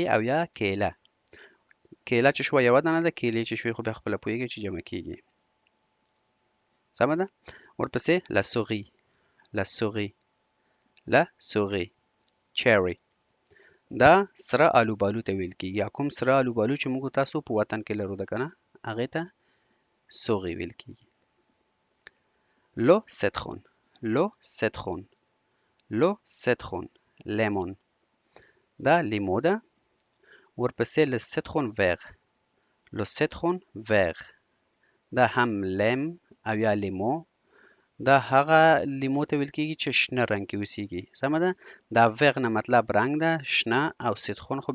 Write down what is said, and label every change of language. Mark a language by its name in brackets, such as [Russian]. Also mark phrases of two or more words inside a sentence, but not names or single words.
[Pashto] او یا کیله کیله چې شوه یوه دانه ده کیلې چې شوې خو بیا خپله پوهېږئ چې جمع کېږي سمه ده ورپسې [French] la cerise la cerise la cerise [Pashto] چیری دا سره الوبالو ته ویل کېږي یا کوم سره الوبالو چې موږ تاسو په وطن کې لرو ده که نه هغې ته سوغي ویل کېږي [French] le citron le citron le citron [Pashto] لیمون دا لیمو ده ورپسې [French] le citron vert le citron vert [Pashto] دا هم لیم او یا لیمو دا هغه لیمو ته ویل کېږي چې شنه رنګ کې اوسېږي سمه ده دا ویغ نه مطلب رنګ ده شنه او سیترون خو